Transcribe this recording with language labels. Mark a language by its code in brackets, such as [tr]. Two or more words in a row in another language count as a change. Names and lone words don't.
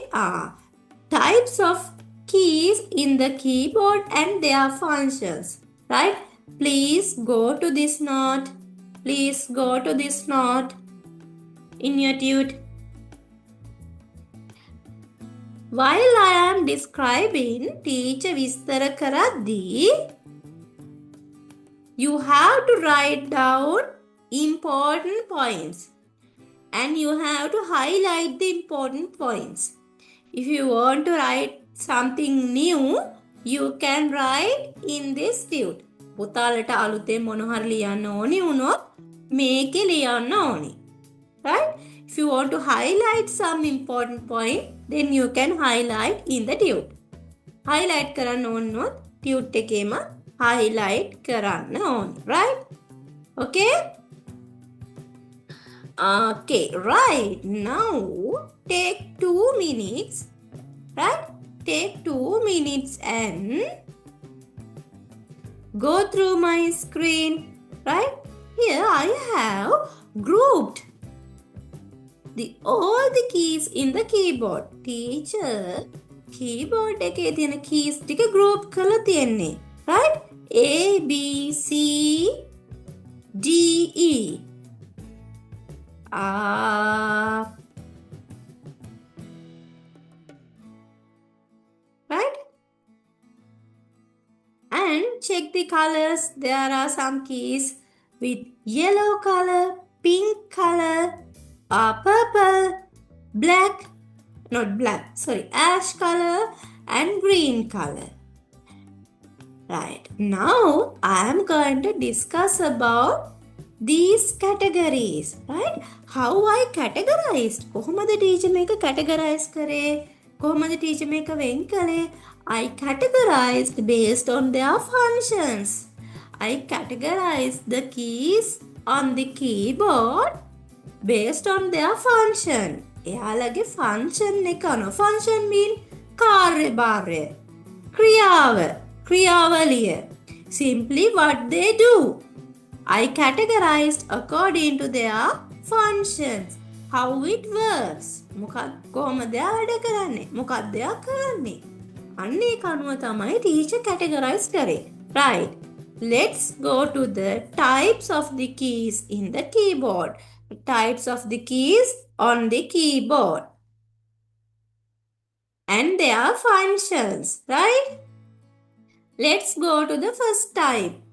[en] Types of keys in the keyboard and their functions. Right? Please go to this note. Please go to this note in your tude. While I am describing teacher [si] විස්තර කරද්දී, [en] you have to write down important points and you have to highlight the important points. If you want to write something new, you can write in this tude. [si] පුතාලට අලුතෙන් මොන හරි ලියන්න ඕනි වුණොත් මේකේ ලියන්න ඕනි. [en] Right? If you want to highlight some important point, then you can highlight in the tude. [si] Highlight කරන්න ඕනොත් tude එකේම highlight කරන්න ඕනි. [en] Right? Okay? Okay, right. Now, take 2 minutes. Right? Take 2 minutes and go through my screen. Right? Here I have grouped all the keys in the keyboard. [si] Teacher keyboard එකේ තියෙන keys ටික group කරලා තියෙන්නේ. [en] Right? A, B, C, D, E. Right? And check the colors. There are some keys with yellow color, pink color, purple, black, not black, sorry, ash color and green color. Right, now I am going to discuss about these categories. Right, how I categorized. [si] කොහොමද teacher මේක categorize කරේ? කොහොමද teacher මේක වෙන් කළේ? [en] I categorized based on their functions. I categorized the keys on the keyboard based on their function. [si] එයාලගේ function එක අනුව. [en] Function mean [si] කාර්යභාරය, ක්‍රියාව, ක්‍රියාවලිය. [en] Simply what they do. I categorized according to their functions. How it works. [si] කොහොමද එයා වැඩ කරන්නේ? මොකක්ද එයා කරන්නේ? අන්න ඒක අනුව තමයි teacher categorize කරේ. Right. [en] Let's go to the types of the keys in the keyboard. Types of the keys on the keyboard. And their functions. Right? Let's go to the first type.